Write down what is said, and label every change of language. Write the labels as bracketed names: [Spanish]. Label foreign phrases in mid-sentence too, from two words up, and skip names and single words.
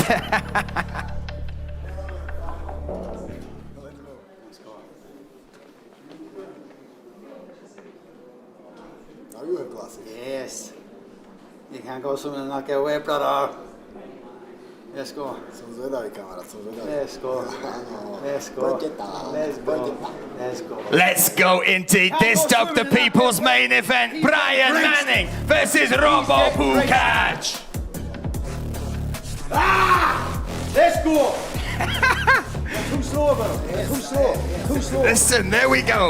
[English] Now you have glasses. Yes. You can't go something and not get away, brother. Let's go. [Slovak] Som zvedavý, kamarát, som zvedavý. [English] Let's go. Let's go. [Slovak] Poďte tam, [English] Let's go. [Slovak] poďte tam. [English] Let's go. Let's go indeed. This Dr. People's main event. Brian Manning versus Robo Pukac. Let's go. Too slow, bro. Too slow. Too slow. Listen, there we go.